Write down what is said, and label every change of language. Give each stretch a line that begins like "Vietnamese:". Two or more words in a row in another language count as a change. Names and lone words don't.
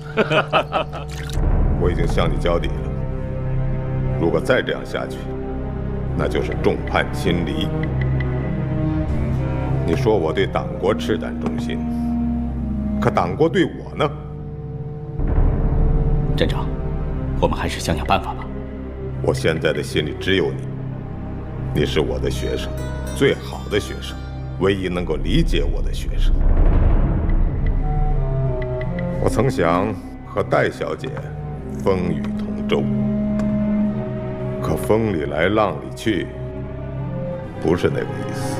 Chinese: 我已經向你交底了，如果再這樣下去，那就是眾叛親離。你說我對黨國赤膽忠心，可黨國對我呢？鎮長，我們還是想想辦法吧。我現在的心裡只有你，你是我的學生，最好的學生，唯一能夠理解我的學生。我曾想和戴小姐風雨同舟，可風裡來浪裡去，不是那個意思。